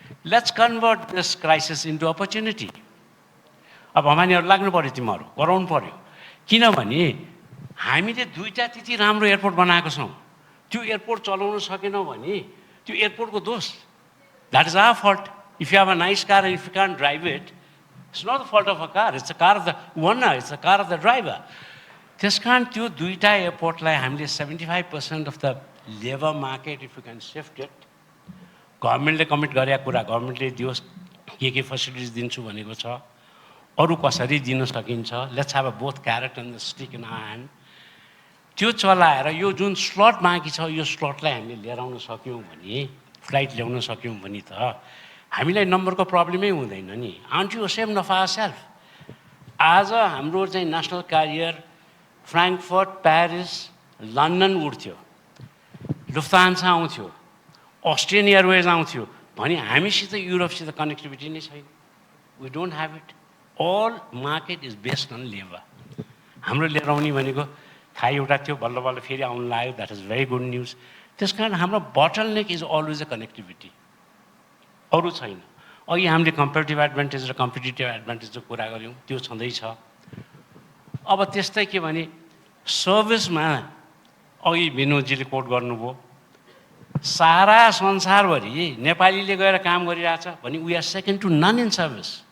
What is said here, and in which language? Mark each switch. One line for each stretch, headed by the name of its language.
English: Let's convert this crisis into opportunity.
Nepali: अब हामीहरू लाग्नु पऱ्यो, तिमीहरू गराउनु पऱ्यो, किनभने हामीले दुईटा त्यति राम्रो एयरपोर्ट बनाएको छौँ। त्यो एयरपोर्ट चलाउन सकेनौँ भने त्यो एयरपोर्टको दोष,
English: That is our fault. If you have a nice car and if you can drive it, it's not the fault of a car, it's a car of the owner, it's a car of the driver.
Nepali: त्यस कारण त्यो दुईटा एयरपोर्टलाई हामीले
English: 75% of the labour market if you can shift it,
Nepali: गभर्मेन्टले commit गरेको कुरा गभर्मेन्टले दियोस्, के फेसिलिटिज दिन्छु भनेको छ, अरू कसरी दिन सकिन्छ,
English: Let's have a both carrot and the stick in our hand.
Nepali: त्यो चलाएर यो जुन स्लट बाँकी छ यो स्लटलाई हामीले लिएर आउन सक्यौँ भने, फ्लाइट ल्याउन सक्यौँ भने त हामीलाई नम्बरको प्रब्लमै हुँदैन नि।
English: Aren't you ashamed of ourself.
Nepali: आज हाम्रो चाहिँ नेसनल क्यारियर फ्राङ्कफर्ट, प्यारिस, लन्डन उड्थ्यो, लुफ्तान्सा आउँथ्यो, अस्ट्रियन एयरवेज आउँथ्यो भने हामीसित युरोपसित कनेक्टिभिटी नै छैन।
English: We don't have it. All market is based on labour.
Nepali: हाम्रो लिएर आउने भनेको खाइ एउटा थियो, बल्ल बल्ल फेरि आउनु लाग्यो,
English: That is very good news. त्यस कारण हाम्रो bottleneck is always a connectivity,
Nepali: अरू छैन। अघि हामीले कम्पेरिटिभ एडभान्टेज र कम्पिटिटिभ एडभान्टेजको कुरा गऱ्यौँ, त्यो छँदैछ। अब त्यस्तै के भने सर्भिसमा अघि विनोदजीले कोट गर्नुभयो, सारा संसारभरि नेपालीले गएर काम गरिरहेछ भने
English: We are second to none in service.